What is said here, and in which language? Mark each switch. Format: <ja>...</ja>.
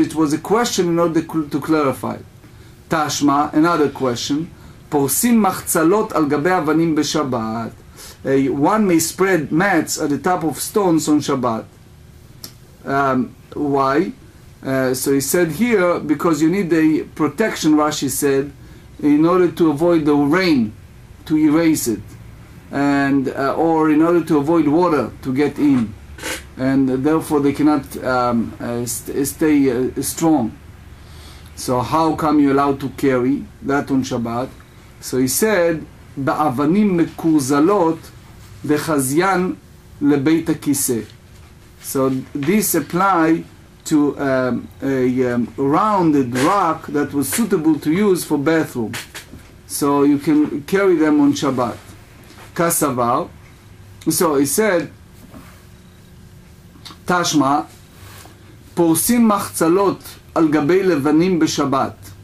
<en>It was a question in order to clarify. Tashma, another question.</en> <he>פורסים מחצלות על גבי אבנים בשבת.</he> <en>One may spread mats at the top of stones on Shabbat. Why? So he said here, because you need the protection, Rashi said, in order to avoid the rain, to erase it, and or in order to avoid water to get in, and therefore they cannot stay strong. So how come you're allowed to carry that on Shabbat? So he said,</en> <he>באבנים מקורזלות וחזיין לבית הכיסא.</he> <en>So this apply to a rounded rock that was suitable to use for bathroom. So you can carry them on Shabbat.</en> <arc>Kasavar.</arc> <en>So he said,</en> <he>תשמע, פורסים מחצלות על גבי לבנים בשבת.</he>